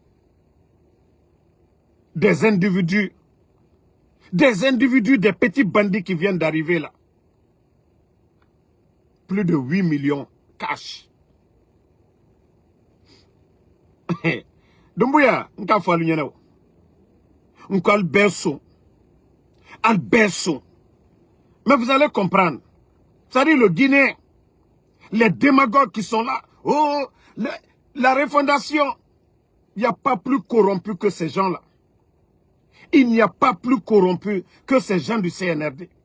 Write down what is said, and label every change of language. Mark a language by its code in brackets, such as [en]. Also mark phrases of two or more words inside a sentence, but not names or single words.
[fr] Des individus, des petits bandits qui viennent d'arriver là. Plus de 8 millions cash. Doumbouya, [man] nka falu nyene o. Nka alberso. Alberso. [fr] Mais vous allez comprendre. C'est-à-dire le Guinéen, les démagogues qui sont là. Oh, la refondation. Il n'y a pas plus corrompu que ces gens-là. Il n'y a pas plus corrompu que ces gens du CNRD.